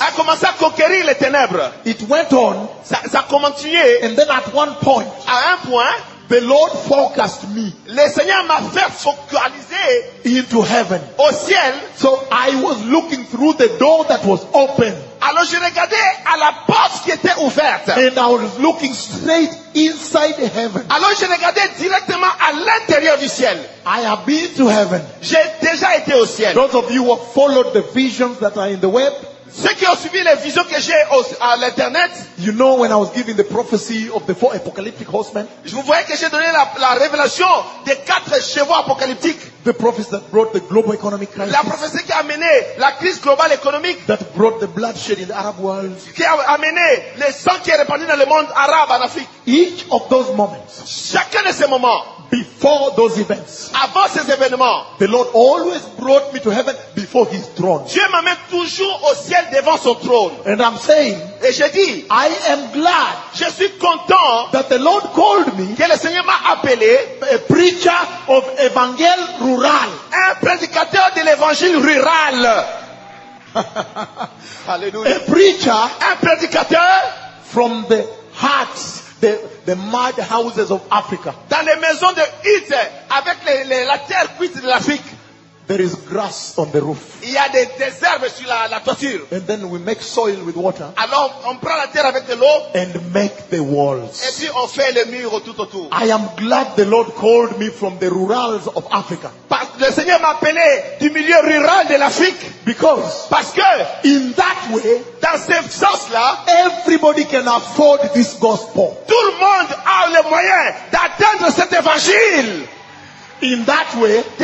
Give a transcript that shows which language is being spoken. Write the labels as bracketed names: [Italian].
[French] a commencé à conquérir les ténèbres. [English] It went on. [French] Ça continué. [English] And then at one point, [French] à un point, [English] the Lord focused me. [French] Le Seigneur m'a fait focaliser [English] into heaven. [French] Au ciel. [English] So I was looking through the door that was open. [French] Alors je regardais à la porte qui était ouverte. [English] And I was looking straight inside heaven. [French] Alors je regardais directement à l'intérieur du ciel. [English] I have been to heaven. [French] J'ai déjà été au ciel. [English] Those of you who have followed the visions that are in the web. [French] Ceux qui ont suivi les visions que j'ai à l'internet, [English] you know when I was giving the prophecy of the four apocalyptic horsemen, [French] je vous voyais que j'ai donné la révélation des quatre chevaux apocalyptiques. [English] The prophecy that brought the global economic crisis. [French] La prophétie qui a amené la crise globale économique. [English] That brought the bloodshed in the Arab world. [French] Qui a amené le sang qui est répandu dans le monde arabe en Afrique. [English] Each of those moments. [French] Chacun de ces moments. [English] Before those events. [French] Avant ces événements. [English] The Lord always brought me to heaven before his throne. [French] Dieu m'amène toujours au ciel devant son trône. [English] And I'm saying. [French] Et je dis. [English] I am glad. [French] Je suis content. [English] That the Lord called me. [French] Que le Seigneur m'a appelé. [English] A preacher of evangel rural. [French] Un prédicateur de l'évangile rural. [English] Hallelujah. A preacher. [French] Un prédicateur. [English] From the hearts. The mad houses of Africa. [French] Dans les maisons de hutte avec la terre cuite de l'Afrique. [English] There is grass on the roof. [French] Il y a des herbes sur la toiture. [English] And then we make soil with water. [French] Alors on prend la terre avec de l'eau. [English] And make the walls. [French] Et puis on fait les murs tout autour. [English] I am glad the Lord called me from the rurals of Africa. [French] Parce que le Seigneur m'a appelé du milieu rural de l'Afrique. [English] Because. [French] Parce que. [English] In that way. [French] Dans ce sens-là. [English] Everybody can afford this gospel. [French] Tout le monde a le moyen d'atteindre cet évangile. [English] In that way,